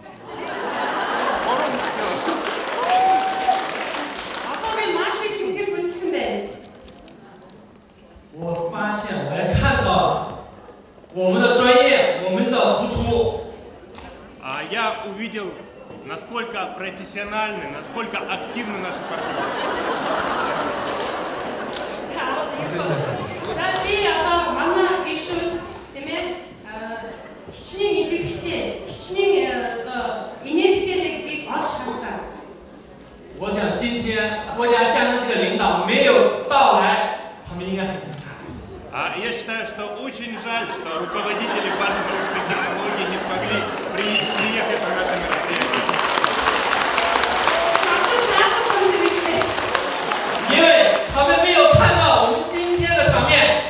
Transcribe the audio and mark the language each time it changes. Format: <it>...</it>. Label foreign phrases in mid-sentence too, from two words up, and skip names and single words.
<zh>我发现，我也看到我们的专业，我们的付出。</zh> <ru>Я увидел, насколько профессиональны, насколько активны наши партнеры.</ru> <mn>Хичнээн идэвхтэй, хичнээн энергитэй гэдгийг олж харагдав.</mn> <zh>我想今天国家江西的领导没有到来，他们应该很遗憾。</zh> <ru>Я считаю, что очень жаль, что руководители базы научных технологий не смогли приехать на это мероприятие.</ru> <zh>因为他们没有看到我们今天的场面。</zh>